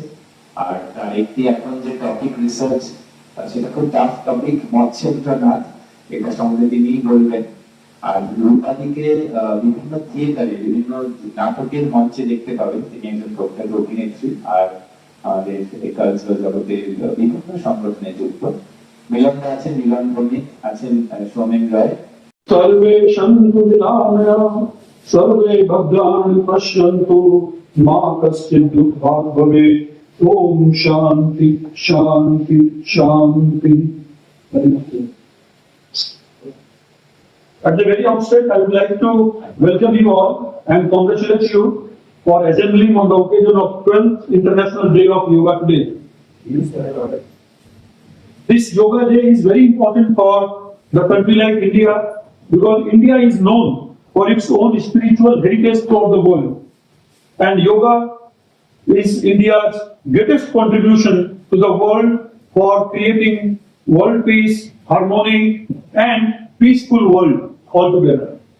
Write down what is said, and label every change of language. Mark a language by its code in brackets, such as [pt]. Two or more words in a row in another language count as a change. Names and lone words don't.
[bn] আর তার একটি এখন যে [en] topic research, [bn] সেটা খুব [en] tough topic, [bn] মৎস্যনাথ, এটা সম্বন্ধে তিনি বলবেন। আর রূপালীকে বিভিন্ন থিয়েটারে, বিভিন্ন নাটকের মঞ্চে দেখতে পাবেন, তিনি একজন প্রখ্যাত অভিনেত্রী আর আমাদের কালচারাল জগতের বিভিন্ন সংগঠনে যুক্ত। মিলনদা আছেন, মিলন ভৌমিক আছেন, সৌমেন রায়। [sa] सर्वे सन्तु निरामया सर्वे भद्राणि पश्यन्तु मा कश्चित् दुःखात् भवेत्। ओम शांति शांति शांति। [en] At the very outset, I would like to welcome you all and congratulate you for assembling on the occasion of 12th International Day of Yoga today. This Yoga Day is very important for the country like India, because India is known for its own spiritual heritage throughout the world, and yoga is India's greatest contribution to the world for creating world peace, harmony, and peaceful world altogether.